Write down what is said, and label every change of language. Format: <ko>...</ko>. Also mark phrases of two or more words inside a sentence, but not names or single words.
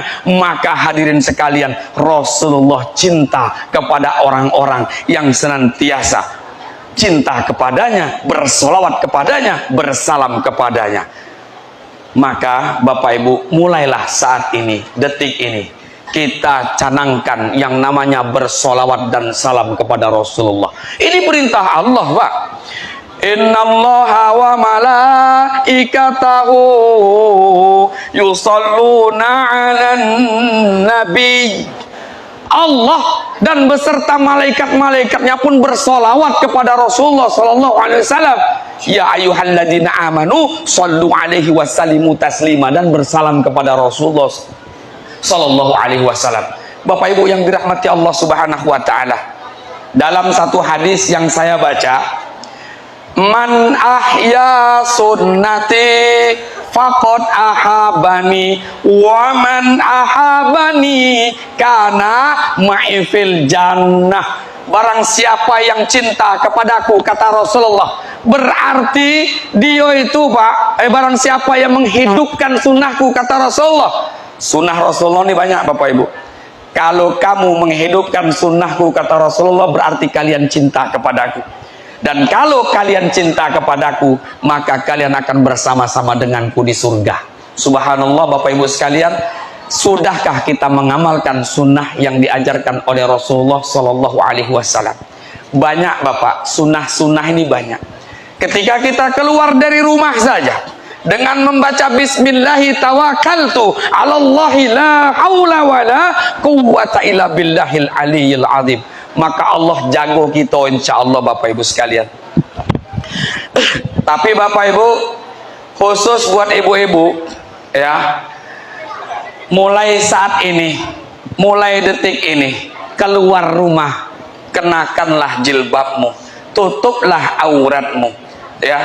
<id>Maka hadirin sekalian, Rasulullah cinta kepada orang-orang yang senantiasa cinta kepadanya, bersolawat kepadanya, bersalam kepadanya. Maka Bapak Ibu, mulailah saat ini, detik ini, kita canangkan yang namanya bersolawat dan salam kepada Rasulullah. Ini perintah Allah Pak.</id> <ar>إن الله وملائكته يصلون على النبي.</ar> <id>Allah dan beserta malaikat-malaikatnya pun bersolawat kepada Rasulullah</id> <ar>صلى الله عليه وسلم. يا أيها الذين آمنوا صلوا عليه وسلموا تسليما,</ar> <id>dan bersalam kepada Rasulullah</id> <ar>صلى الله عليه وسلم.</ar> <id>Bapak Ibu yang dirahmati Allah</id> <ar>سبحانه وتعالى,</ar> <id>dalam satu hadis yang saya baca,</id> <ar>من أحيا سنتي فقد أحبني ومن أحبني كان معي في الجنة.</ar> <id>Barang siapa yang cinta kepadaku, kata Rasulullah, berarti dia itu Pak, barang siapa yang menghidupkan sunnahku, kata Rasulullah. Sunnah Rasulullah ini banyak Bapak Ibu. Kalau kamu menghidupkan sunnahku, kata Rasulullah, berarti kalian cinta kepadaku. Dan kalau kalian cinta kepadaku, maka kalian akan bersama-sama denganku di surga. Subhanallah Bapak Ibu sekalian, sudahkah kita mengamalkan sunnah yang diajarkan oleh Rasulullah</id> <ar>صلى الله عليه وسلم?</ar> <id>Banyak Bapak, sunnah-sunnah ini banyak. Ketika kita keluar dari rumah saja, dengan membaca</id> <ar>بسم الله توكلت على الله لا حول ولا قوة إلا بالله العلي العظيم,</ar> <id>maka Allah jago kita insyaallah Bapak Ibu sekalian. Tapi Bapak Ibu, khusus buat ibu-ibu ya, mulai saat ini, mulai detik ini, keluar rumah kenakanlah jilbabmu, tutuplah auratmu ya.</id>